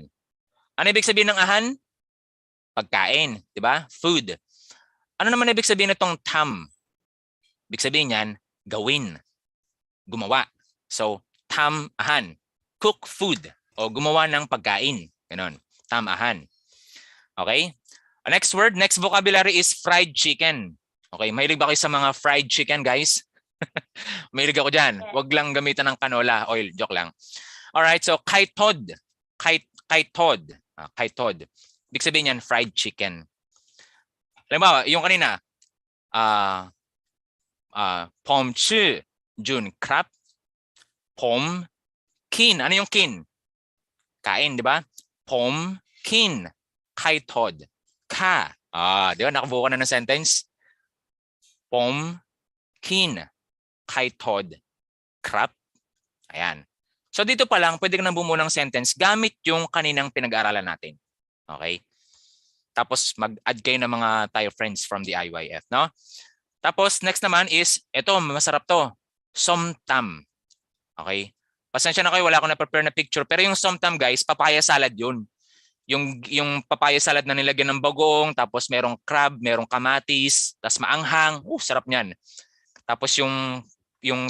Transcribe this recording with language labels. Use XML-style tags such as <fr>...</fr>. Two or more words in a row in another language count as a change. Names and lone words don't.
<tl>Ano ibig sabihin ng ahan? Pagkain, di ba? Food. Ano naman ibig sabihin itong tam? Ibig sabihin niyan, gawin, gumawa. So, tam-ahan,</tl> <en>cook food,</en> <tl>o gumawa ng pagkain. Ganon, tam-ahan. Okay?</tl> <en>Next word, next vocabulary is fried chicken.</en> <tl>Okay, mahilig ba kayo sa mga</tl> <en>fried chicken,</en> <tl>guys? Mahilig ako dyan. Huwag lang gamitan ng</tl> <en>canola oil.</en> <tl>Joke lang. Alright, so kaitod. Kaitod. Kaitod. Ibig sabihin yan,</tl> <en>fried chicken.</en> <tl>Halimbawa, yung kanina,</tl> <th>ผมชื่อจุนครับผมกิน</th> <tl>ano yung kin kain di ba</tl> <th>ผมกินไข่ทอดค่ะ</th> <tl>di ba nakabuo ka na ng sentence</tl> <th>ผมกินไข่ทอดครับ</th> <tl>ayan so dito pa lang pwede ka na bumuo ng sentence gamit yung kaninang pinag-aaralan natin okay tapos mag-add kayo ng mga tayo friends</tl> <en>from the IYF</en> <tl>no tapos next naman is ito masarap to somtam okay pasensya na kayo wala akong na-prepare na picture pero yung somtam guys</tl> <en>papaya salad</en> <tl>yun yung</tl> <en>papaya salad</en> <tl>na nilagyan ng bagong tapos merong crab merong kamatis tapos maanghang sarap niyan tapos yung</tl>